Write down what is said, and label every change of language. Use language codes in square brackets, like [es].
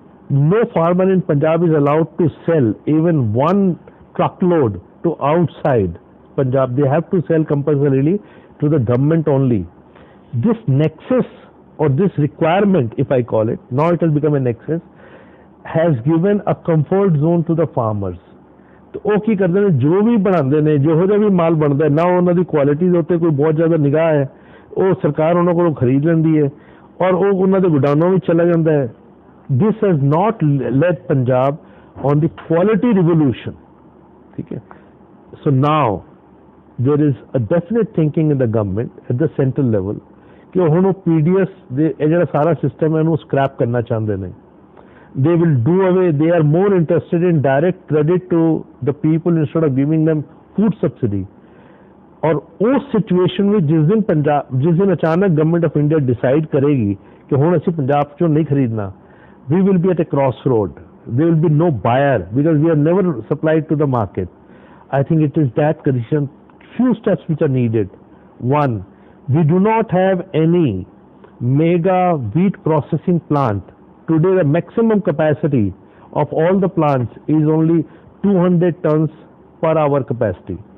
[en] No farmer in Punjab is allowed to sell even one truckload to outside Punjab. They have to sell compulsorily to the government only. This nexus or this requirement, if I call it, now it has become a nexus, has given a comfort zone to the farmers. [pa] तो ਉਹ ਕੀ ਕਰਦੇ ਨੇ, ਜੋ ਵੀ ਬਣਾਉਂਦੇ ਨੇ, ਜਿਹੋ ਜਿਹਾ ਵੀ ਮਾਲ ਬਣਦਾ ਨਾ ਉਹਨਾਂ ਦੀ ਕੁਆਲਿਟੀ ਦੇ ਉੱਤੇ ਕੋਈ ਬਹੁਤ ਜ਼ਿਆਦਾ ਨਿਗਾਹ ਹੈ, ਉਹ ਸਰਕਾਰ ਉਹਨਾਂ ਕੋਲੋਂ ਖਰੀਦ ਲੈਂਦੀ ਹੈ ਔਰ ਉਹ ਉਹਨਾਂ ਦੇ ਗੋਡਾਊਨਾਂ ਵਿੱਚ ਚਲਾ ਜਾਂਦਾ ਹੈ. [en] This has not led Punjab on the quality revolution. [hi] ठीक है. [en] So now there is a definite thinking in the government at the central level कि [pa] ਹੁਣ ਉਹ PDS ਦੇ ਇਹ ਜਿਹੜਾ ਸਾਰਾ ਸਿਸਟਮ ਹੈ ਇਹਨੂੰ ਸਕ੍ਰੈਪ ਕਰਨਾ ਚਾਹੁੰਦੇ ਨੇ. [en] they will do away, they are more interested in direct credit to the people instead of giving them food subsidy. [hi] और उस सिचुएशन में जिस दिन अचानक गवर्नमेंट ऑफ इंडिया डिसाइड करेगी [en] कि [pa] हुण असीं पंजाब चों नहीं खरीदना, [en] We will be at a cross road, there will be no buyer because we have never supplied to the market. I think it is that condition. Few steps which are needed. One, we do not have any mega wheat processing plant. Today the maximum capacity of all the plants is only 200 tons per hour capacity.